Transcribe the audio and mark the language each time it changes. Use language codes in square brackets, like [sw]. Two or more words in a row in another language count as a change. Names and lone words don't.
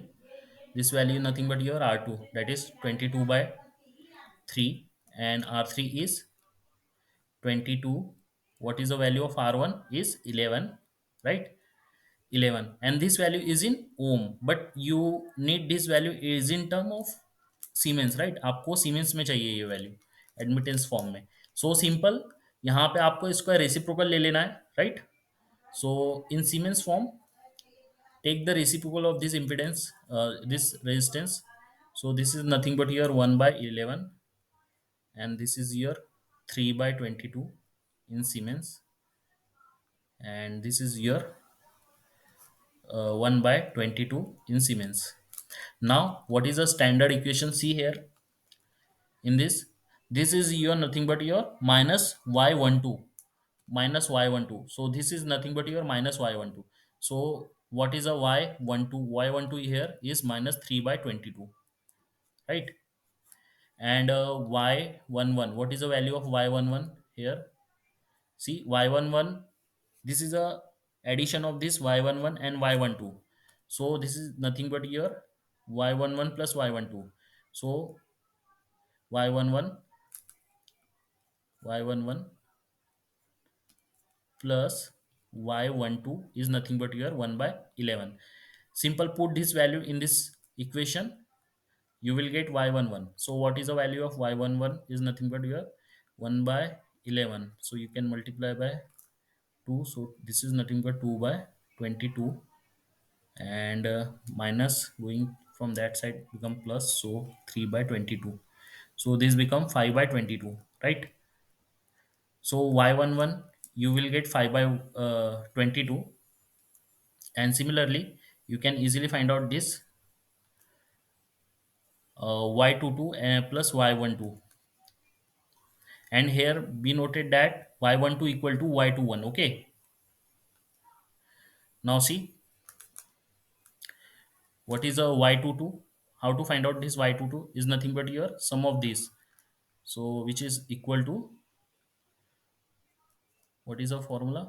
[en] This value nothing but your R2, that is 22 by 3, and R3 is 22. What is the value of R1 is 11, right? 11, and this value is in ohm, but you need this value is in term of Siemens, right? [hi] आपको Siemens में चाहिए ये [en] value admittance form [hi] में. [en] so simple, [hi] यहाँ पे आपको इसका रेसिप्रोकल ले लेना है, राइट? [en] so in Siemens form, take the reciprocal of this impedance, this resistance. So this is nothing but your 1 by 11, and this is your 3 by 22 in Siemens, and this is your 1 by 22 in Siemens. Now, what is the standard equation? See here in this. This is your nothing but your minus y12, minus y12. So this is nothing but your minus y12. So what is a y12? Y12 here is minus 3 by 22, right? And y11, what is the value of y11 here? See y11, this is a addition of this y11 and y12. So this is nothing but your y11 plus y12. So y11, y11 plus y12 is nothing but your 1 by 11. Simple, put this value in this equation, you will get y11. So what is the value of y11 is nothing but your 1 by 11. So you can multiply by 2. So this is nothing but 2 by 22, and minus going from that side become plus, so 3 by 22. So this become 5 by 22, right? So y11 you will get 5 by 22, and similarly you can easily find out this y22 plus y12, and here be noted that y12 equal to y21. Okay, now see what is a y22. How to find out this y22 is nothing but your sum of these, so which is equal to, what is the formula?